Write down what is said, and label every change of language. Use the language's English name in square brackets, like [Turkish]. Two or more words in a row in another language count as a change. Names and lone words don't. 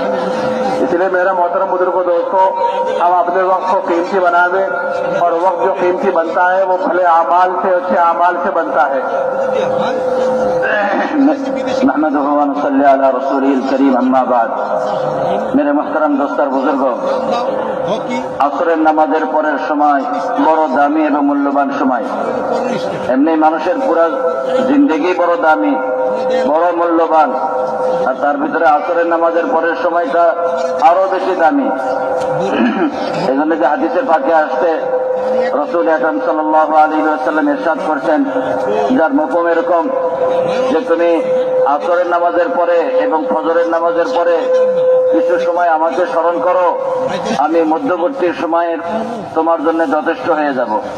[Urdu] اس لیے میرا محترم بزرگوں دوستوں، ہم اپنے وقت کو قیمتی بنا دیں، اور وقت جو قیمتی بنتا ہے وہ بھلے اعمال سے، اچھے اعمال سے بنتا ہے۔ [Arabic] نحمدہ و نصلی علی رسولہ الکریم، اما بعد۔ [Urdu] میرے محترم دوستر بزرگوں، [Bangla] আসরের নামাজের পরের সময় বড় দামি এবং মূল্যবান সময়। এমনি মানুষের পুরো জিন্দেগি বড় দামি, বড় মূল্যবান, আর তার ভিতরে আসরের নামাজের পরের সময়টা আরো বেশি দামি। এই জন্য যে হাদিসের পাকে আসতে রাসূল আকরাম [Arabic] صلى الله عليه وسلم [Bangla] ইরশাদ করেছেন, যার মফহুম এরকম যে তুমি আসরের নামাজের পরে এবং ফজরের নামাজের পরে কিছু সময় আমাকে স্মরণ করো, আমি মধ্যবর্তী সময়ের তোমার জন্য যথেষ্ট হয়ে যাব।